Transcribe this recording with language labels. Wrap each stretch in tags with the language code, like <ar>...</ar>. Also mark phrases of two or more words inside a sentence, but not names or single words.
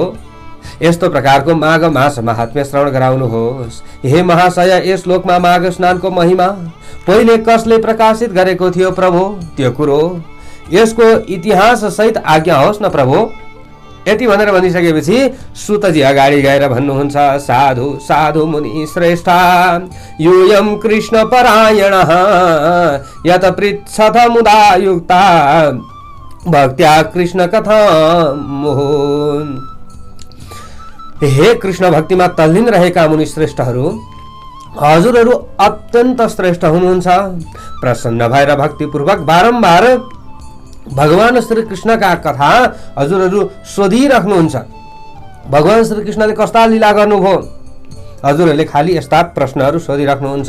<ne>यस्तो प्रकारको माघ मास महात्म्य श्रवण गराउनुहोस्। हे महाशय, यस लोकमा माघ स्नानको महिमा पहिले कसले प्रकाशित गरेको थियो प्रभु? त्यो कुरो यसको इतिहास सहित आज्ञा होस् न प्रभु। यति भनेर भनिसकेपछि सुतजी अगाडि गएर भन्नुहुन्छ,</ne> <sa>साधु साधु मुनि श्रेष्ठ यूयं कृष्ण परायणः यत पृच्छथ मुदा युक्ता भक्त्या कृष्ण कथा मुहुन्।</sa> <ne>हे कृष्ण भक्तिमा तल्लीन रहेका मुनि श्रेष्ठहरू, हजुरहरू अत्यन्त श्रेष्ठ हुनुहुन्छ। प्रसन्न भएर भक्तिपूर्वक बारम्बार भगवान श्री कृष्णका कथा हजुरहरू सोधिराख्नुहुन्छ। भगवान श्री कृष्णले कस्ता लीला गर्नुभयो, हजुरहरूले खालि यस्ता प्रश्नहरू सोधिराख्नुहुन्छ।</ne>